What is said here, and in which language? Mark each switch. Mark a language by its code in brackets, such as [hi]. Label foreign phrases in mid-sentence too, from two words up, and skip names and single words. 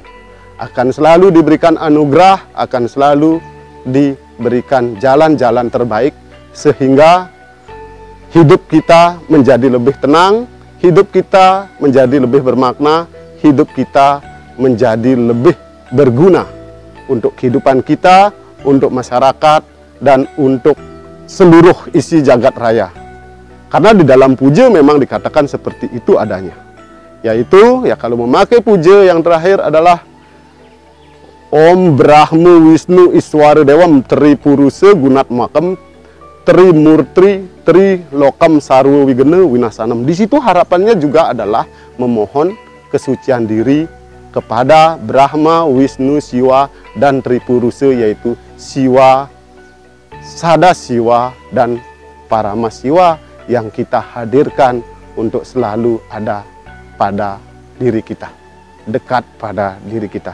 [id] Akan selalu diberikan anugerah, akan selalu diberikan jalan-jalan terbaik, sehingga hidup kita menjadi lebih tenang, hidup kita menjadi lebih bermakna, hidup kita menjadi lebih berguna untuk kehidupan kita, untuk masyarakat, dan untuk seluruh isi jagat raya. Karena di dalam puja memang dikatakan seperti itu adanya. Yaitu, ya kalau memakai puja yang terakhir adalah [sa] Om Brahma Wisnu Iswara Dewam Tri Purusa Gunat Makam Tri Murtri Tri Lokam Sarwa Wigena Winasanam. [id] Di situ harapannya juga adalah memohon kesucian diri kepada Brahma, Wisnu, Siwa, dan Tripurusa, yaitu Siwa, Sadasiwa, dan Paramasiwa yang kita hadirkan untuk selalu ada pada diri kita, dekat pada diri kita.